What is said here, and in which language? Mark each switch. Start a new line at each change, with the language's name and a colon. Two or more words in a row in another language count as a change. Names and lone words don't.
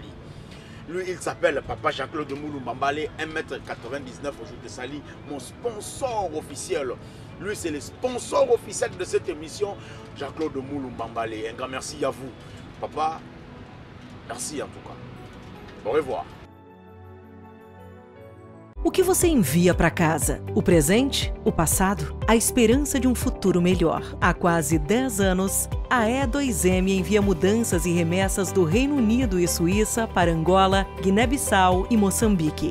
French: Lui, il s'appelle Papa Jean-Claude Moulou-Mbambale, 1m99, je te salue. Mon sponsor officiel. Lui, c'est le sponsor officiel de cette émission, Jean-Claude Moulou-Mbambale. Un grand merci à vous. Papa, merci en tout cas. Au revoir.
Portuguese: O que você envia para casa? O presente? O passado? A esperança de um futuro melhor. Há quase 10 anos, a E2M envia mudanças e remessas do Reino Unido e Suíça para Angola, Guiné-Bissau e Moçambique.